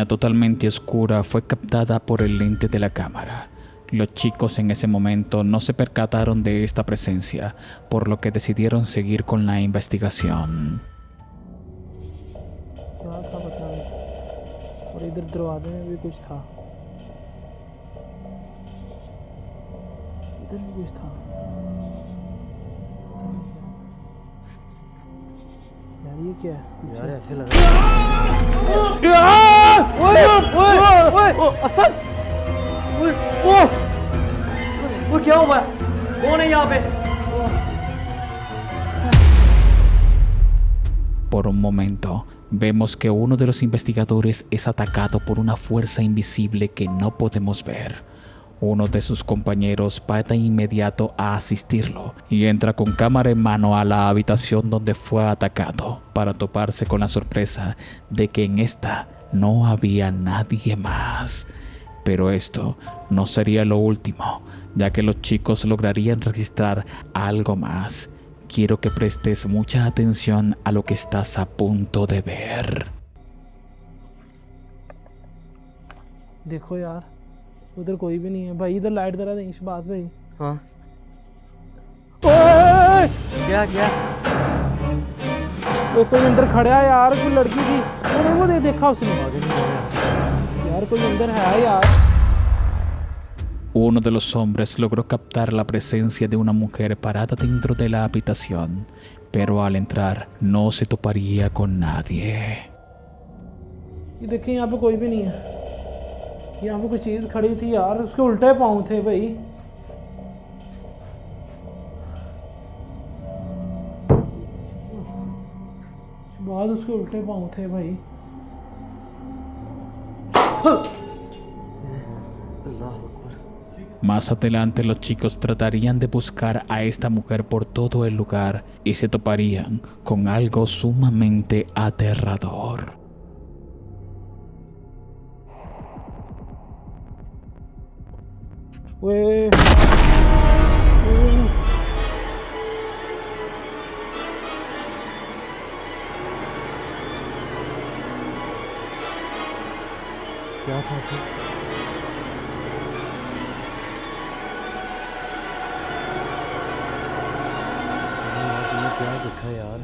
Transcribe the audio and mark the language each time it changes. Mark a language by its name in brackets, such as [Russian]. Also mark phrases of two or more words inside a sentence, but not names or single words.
[Spanish] totalmente oscura fue captada por el lente de la cámara. Los chicos en ese momento no se percataron de esta presencia, por lo que decidieron seguir con la investigación. [Hindi] क्या था पता नहीं। और इधर दरवाजे में भी कुछ था, इधर भी कुछ था। यार ये क्या है? यार ऐसे लग रहा है। ओए ओए ओए असद, ओए वो क्या हुआ? कौन है यहाँ पे? [Spanish] Por un momento, vemos que uno de los investigadores es atacado por una fuerza invisible que no podemos ver. Uno de sus compañeros va de inmediato a asistirlo y entra con cámara en mano a la habitación donde fue atacado, para toparse con la sorpresa de que en esta no había nadie más. Pero esto no sería lo último, ya que los chicos lograrían registrar algo más. Quiero que prestes mucha atención a lo que estás a punto de ver. [Hindi] देखो यार, उधर कोई भी नहीं है भाई। इधर लाइट जरा दें बात भाई। हाँ ओए क्या क्या? वो कोई अंदर खड़ा है यार, कोई लड़की थी। वो देखा उसने यार, कोई अंदर है यार। [Spanish] Uno de los hombres logró captar la presencia de una mujer parada dentro de la habitación, pero al entrar no se toparía con nadie. [Hindi] ये देखिए यहाँ पे कोई भी नहीं है। यहाँ पे कोई चीज़ खड़ी थी यार, उसके उल्टे पाँव थे भाई। बाद उसके उल्टे पाँव थे भाई। [Arabic] الله أكبر. [Spanish] Más adelante los chicos tratarían de buscar a esta mujer por todo el lugar y se toparían con algo sumamente aterrador. Güey. [Hindi] क्या था फिर? तुमने क्या देखा यार?